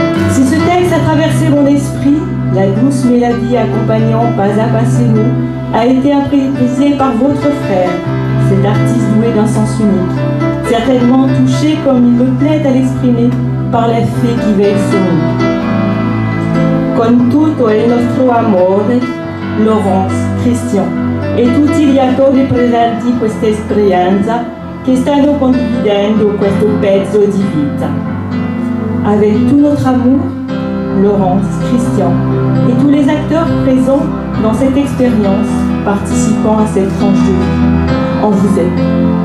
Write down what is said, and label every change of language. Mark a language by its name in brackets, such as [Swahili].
[French] Si ce texte a traversé mon esprit, la douce mélodie accompagnant pas à pas ces mots a été improvisée par votre frère, cet artiste doué d'un sens unique, certainement touché comme il me plaît à l'exprimer par la fée qui veille sur nous. [Italian] Con tutto il nostro amore, Laurence, Christian e tutti gli attori presenti in questa esperienza che stanno condividendo questo pezzo di vita. [French] Avec tout notre amour, Laurence, Christian et tous les acteurs présents dans cette expérience, participant à cette tranche de vie, on vous aime.